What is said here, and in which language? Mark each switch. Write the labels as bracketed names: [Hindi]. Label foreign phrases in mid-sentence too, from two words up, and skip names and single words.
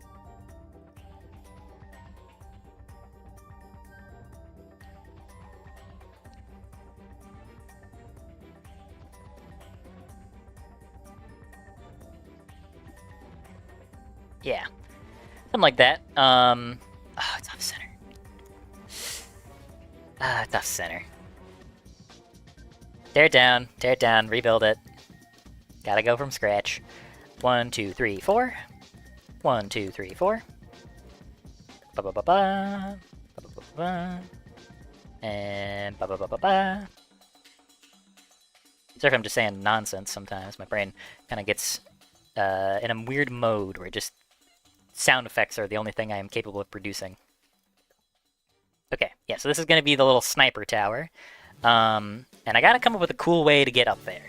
[English] Yeah, something like that. Oh, it's off center. It's off center. Tear it down, rebuild it. Gotta go from scratch. 1, 2, 3, 4. 1, 2, 3, 4. Ba ba ba ba. Ba ba ba ba. And ba ba ba ba ba. Sorry if I'm just saying nonsense sometimes. My brain kind of gets in a weird mode where just sound effects are the only thing I am capable of producing. Okay, yeah, so this is going to be the little sniper tower. And I gotta come up with a cool way to get up there.